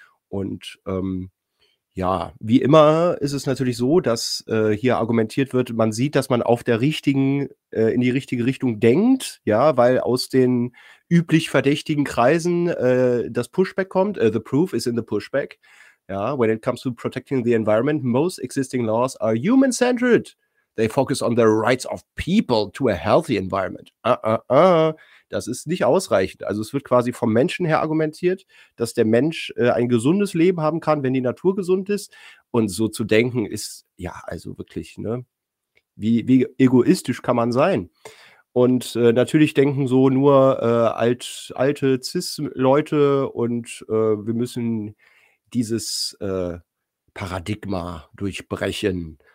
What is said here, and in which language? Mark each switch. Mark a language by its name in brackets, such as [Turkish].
[German] Und ja, wie immer ist es natürlich so, dass hier argumentiert wird, man sieht, dass man auf der richtigen, in die richtige Richtung denkt, ja, weil aus den üblich verdächtigen Kreisen das Pushback kommt. [English] The proof is in the pushback. Ja, when it comes to protecting the environment, most existing laws are human-centered. They focus on the rights of people to a healthy environment. [German] Das ist nicht ausreichend. Also es wird quasi vom Menschen her argumentiert, dass der Mensch ein gesundes Leben haben kann, wenn die Natur gesund ist. Und so zu denken ist, ja, also wirklich, ne, wie egoistisch kann man sein? Und natürlich denken so nur alte Cis-Leute und wir müssen dieses Paradigma durchbrechen.